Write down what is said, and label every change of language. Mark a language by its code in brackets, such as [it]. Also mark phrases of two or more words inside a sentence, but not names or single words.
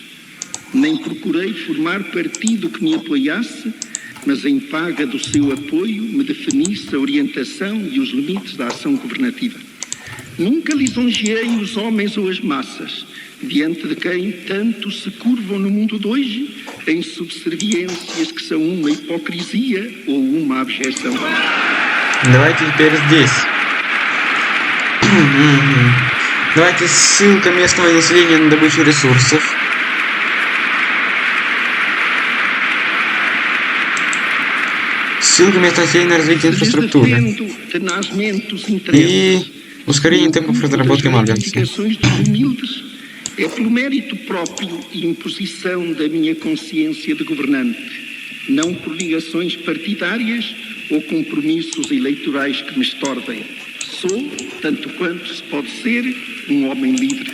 [pt] Nem procurei formar partido que me apoiasse, mas em paga do seu apoio me definisse a orientação e os limites da ação governativa. Nunca lisonjeei os homens ou as massas, diante de quem tanto se curvam no mundo de hoje em subserviências que são uma hipocrisia ou uma abjeção. [ru] Давайте теперь здесь. Давайте ссылка местного населения на добычу ресурсов. Ссылка местного населения на развитие инфраструктуры. И ускорение темпов разработки Морганса. [pt] É pelo mérito próprio e imposição da minha consciência de governante, não por ligações partidárias ou compromissos eleitorais que me estordem. Sou, tanto quanto se pode ser, um homem livre.